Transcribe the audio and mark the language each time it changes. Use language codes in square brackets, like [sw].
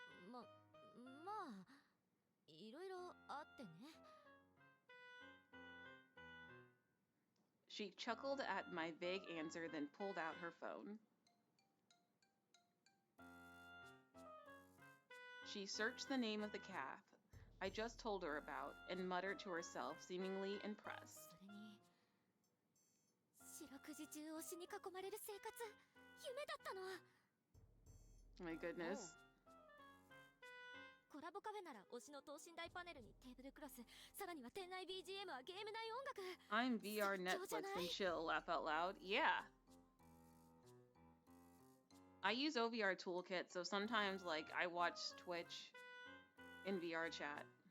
[ja] まあ、いろいろあってね。 [en] She chuckled at my vague answer, then pulled out her phone. She searched the name of the calf I just told her about and muttered to herself, seemingly impressed. [ja] それに、四六時中推しに囲まれる生活、夢だったの。 [en] My goodness. [ja] コラボカフェなら推しの等身大パネルにテーブルクロス、さらには店内 BGM はゲーム内音楽。 [en] I'm VR Netflix and chill, laugh out loud. Yeah. I use OVR Toolkit, so sometimes, like, I watch Twitch in VR chat.